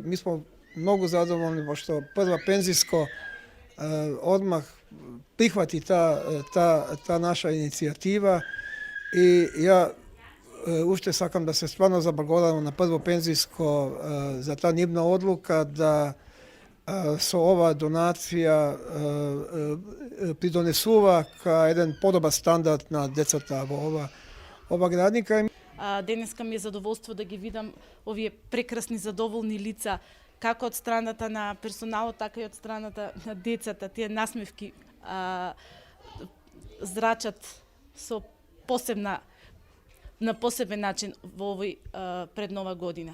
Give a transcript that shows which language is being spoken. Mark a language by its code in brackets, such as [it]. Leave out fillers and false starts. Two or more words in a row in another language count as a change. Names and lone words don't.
[mk] ми смо многу задоволни пошто Prva penzijsko одмах прихвати та наша иницијатива и ја уште сакам да се стварно заблагодарамо на Prvo penzijsko за та њибна одлука да со ова донација придонесува ка један подобар стандард на децата ова градника. Денеска ми е задоволство да ги видам овие прекрасни задоволни лица, како од страната на персоналот, така и од страната на децата. Тие насмевки зрачат со на посебен начин во овој пред нова година.